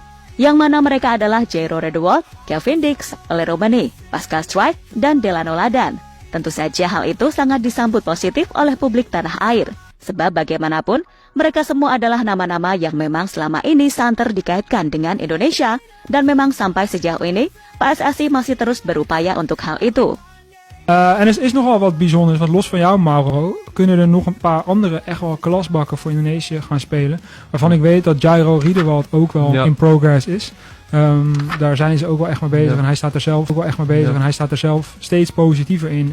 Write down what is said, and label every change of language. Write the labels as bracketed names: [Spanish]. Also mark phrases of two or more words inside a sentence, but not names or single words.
[Indonesian] Yang mana mereka adalah Jairo Redewold, Kevin Dix, Ole Roumanie, Pascal Struijk, dan Delano Ladan. Tentu saja hal itu sangat disambut positif oleh publik tanah air. Sebab bagaimanapun, mereka semua adalah nama-nama yang memang selama ini santer dikaitkan dengan Indonesia, dan memang sampai sejauh ini, PSSI masih terus berupaya untuk hal itu. [Dutch] En er is nogal wat bijzonders, want los van jou, Mauro, kunnen er nog een paar andere echt wel klasbakken voor Indonesië gaan spelen. Waarvan ik weet dat Jairo Riedewald ook wel [English] in progress [Dutch] is. Daar zijn ze ook wel echt mee bezig en hij staat er zelf steeds positiever in.